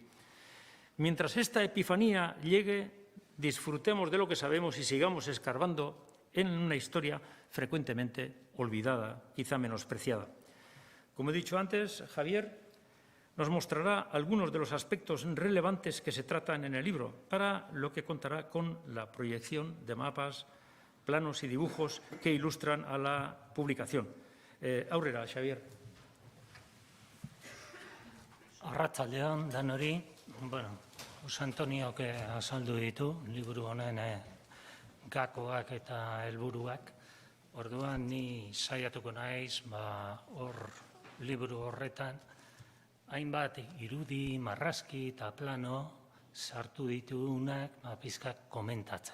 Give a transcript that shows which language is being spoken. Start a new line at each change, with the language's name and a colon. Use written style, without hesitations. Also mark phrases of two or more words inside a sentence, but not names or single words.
Spanish: Mientras esta epifanía llegue, disfrutemos de lo que sabemos y sigamos escarbando en una historia frecuentemente olvidada, quizá menospreciada. Como he dicho antes, Javier nos mostrará algunos de los aspectos relevantes que se tratan en el libro, para lo que contará con la proyección de mapas, planos y dibujos que ilustran a la publicación.
Basque: Aurrera, Xavier. Arratsaldeon danori, Jose Antoniok azaldu ditu liburu honen gakoak eta helburuak. Orduan ni saiatuko naiz hor liburu horretan hainbat irudi, marrazki eta plano sartu ditugunak pizkat komentatzen.